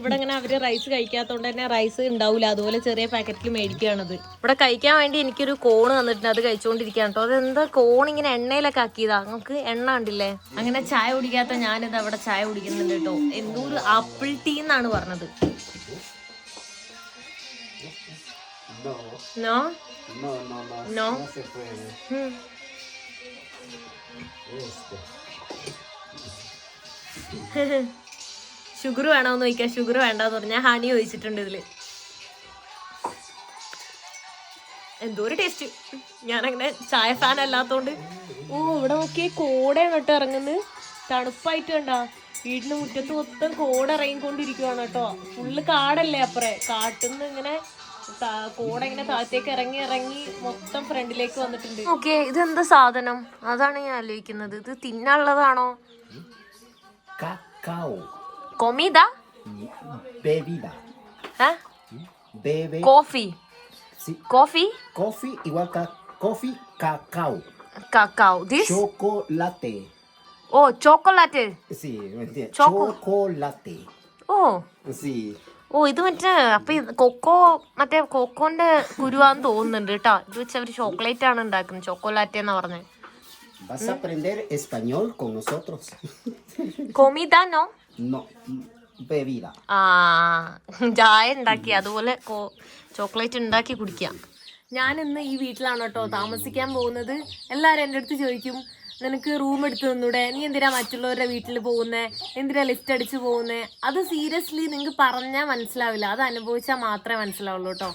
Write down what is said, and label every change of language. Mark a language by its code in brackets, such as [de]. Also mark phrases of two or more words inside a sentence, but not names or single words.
[ml] ഇവിടെ ഇങ്ങനെ അവർ റൈസ് കഴിക്കാത്തതുകൊണ്ട് തന്നെ റൈസ് ഉണ്ടാവില്ല, അതുപോലെ ചെറിയ പാക്കറ്റിൽ മേടിക്കുകയാണത്. ഇവിടെ കഴിക്കാൻ വേണ്ടി എനിക്കൊരു കോണ് തന്നിട്ടുണ്ട്, അത് കഴിച്ചുകൊണ്ടിരിക്കുകയാണ് കേട്ടോ. അതെന്താ കോൺ ഇങ്ങനെ എണ്ണയിലൊക്കെ ആക്കിയതാ, നമുക്ക് എണ്ണ ഉണ്ടില്ലേ. അങ്ങനെ ചായ കുടിക്കാത്ത ഞാനിത് അവിടെ ചായ കുടിക്കുന്നുണ്ട് കേട്ടോ. എന്തോ ഒരു [en] apple tea [ml] എന്നാണ് പറഞ്ഞത്. [es] No. No? No, no, no. No. No se puede. [ml] ഷുഗർ വേണോന്ന് ചോദിക്കാം. ഷുഗർ വേണ്ടെന്ന് പറഞ്ഞാൽ ഹണി ഒഴിച്ചിട്ടുണ്ട് ഇതില്. എന്തോ ഒരു ടേസ്റ്റ്. ഞാനങ്ങനെ ചായ ഫാൻ അല്ലാത്തോണ്ട്. ഓ ഇവിടെ നോക്കിയേ കോടയാണ് കേട്ടോ ഇറങ്ങുന്നത്. തണുപ്പായിട്ട് കണ്ടാ വീടിന് മുറ്റത്ത് മൊത്തം കോട ഇറങ്ങിക്കൊണ്ടിരിക്കുവാണ് കേട്ടോ. ഫുള്ള് കാടല്ലേ അപ്പറേ. കാട്ടിന്ന് ഇങ്ങനെ കോട ഇങ്ങനെ താഴത്തേക്ക് ഇറങ്ങി ഇറങ്ങി മൊത്തം ഫ്രണ്ടിലേക്ക് വന്നിട്ടുണ്ട്. ഓക്കെ, ഇതെന്താ സാധനം? അതാണ് ഞാൻ ആലോചിക്കുന്നത്. ഇത് തിന്നാനുള്ളതാണോ? [es] Cacao. Comida? Bebida. ¿Eh? Bebe. Coffee. Sí. Coffee? Coffee igual coffee, cacao. Cacao. This? Chocolate. Oh, chocolate. Sí, ¿me entiendes? Choco- Chocolate. Oh. Sí. [ml] ഓ ഇത് മറ്റേ അപ്പൊ കൊക്കോ മറ്റേ കൊക്കോന്റെ കുരുവാന്ന് തോന്നുന്നുണ്ട് കേട്ടോ. ഇത് വെച്ച് അവര് ചോക്ലേറ്റ് ആണ് ഉണ്ടാക്കുന്നത്. ചോക്കോലാറ്റെ എന്നാ പറഞ്ഞത്. [es] ¿Vas a aprender español con nosotros? Comida no? No, bebida. [ml] ആ ചായ ഉണ്ടാക്കി അതുപോലെ ചോക്ലേറ്റ് ഉണ്ടാക്കി കുടിക്കാം. ഞാനിന്ന് ഈ വീട്ടിലാണ് കേട്ടോ താമസിക്കാൻ പോകുന്നത്. എല്ലാരും എൻ്റെ അടുത്ത് ചോദിക്കും, നിനക്ക് റൂം എടുത്ത് തന്നൂടെ, നീ എന്തിനാ മറ്റുള്ളവരുടെ വീട്ടിൽ പോകുന്നേ, എന്തിനാ ലിഫ്റ്റ് അടിച്ച് പോകുന്നേ? അത് സീരിയസ്ലി നിങ്ങൾക്ക് പറഞ്ഞാൽ മനസ്സിലാവില്ല, അത് അനുഭവിച്ചാൽ മാത്രമേ മനസ്സിലാവുള്ളൂ കേട്ടോ.